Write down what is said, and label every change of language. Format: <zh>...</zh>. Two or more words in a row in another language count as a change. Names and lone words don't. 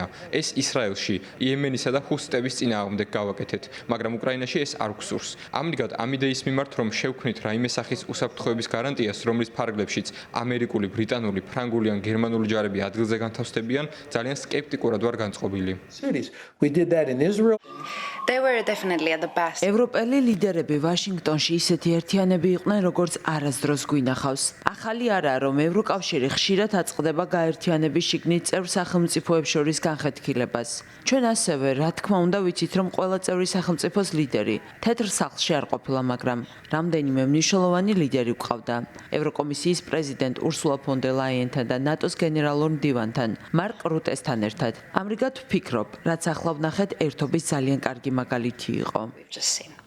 <ka>ეს ისრაელში, იემენისა და ჰუსიტების წინააღმდეგ გავაკეთეთ, მაგრამ უკრაინაში ეს არ გვსურს. ამრიგად, ამ იდეის მიმართ, რომ შევქმნით რაიმე სახის უსაფრთხოების გარანტიას, რომლის ფარგლებშიც ამერიკული, ბრიტანული, ფრანგული ან გერმანული ჯარები ადგილზე განთავსდებიან, ძალიან სკეპტიკურად ვარ განწყობილი.</ka> <en>cities. We did that in Israel. They were definitely at the best.</en> <ka>ევროპელი ლიდერები ვაშინგტონში ისეთი ერთიანები იყვნენ, როგორც არასდროს გვინახავს. ახალი არაა, რომ ევროკავშირი ხშირად აწყდება გაერთიანების შიგნით წევრ სახელმწიფოებს შორის განხეთქილებას. ჩვენ ასევე, რა თქმა უნდა, ვიცით, რომ ყველა წევრი სახელმწიფოს ლიდერი თეთრ სახლში არ ყოფილა, მაგრამ რამდენიმე მნიშვნელოვანი ლიდერი გვყავდა. ევროკომისიის პრეზიდენტ ურსულა ფონ დერ ლაიენთან და ნატოს გენერალურ მდივანთან, მარკ რუტესთან ერთად. ამრიგად ვფიქრობ, რაც ახლა ვნახეთ, ერთობის ძალიან კარგი მაგალითი იყო.</ka> <en>We've just seen.</en>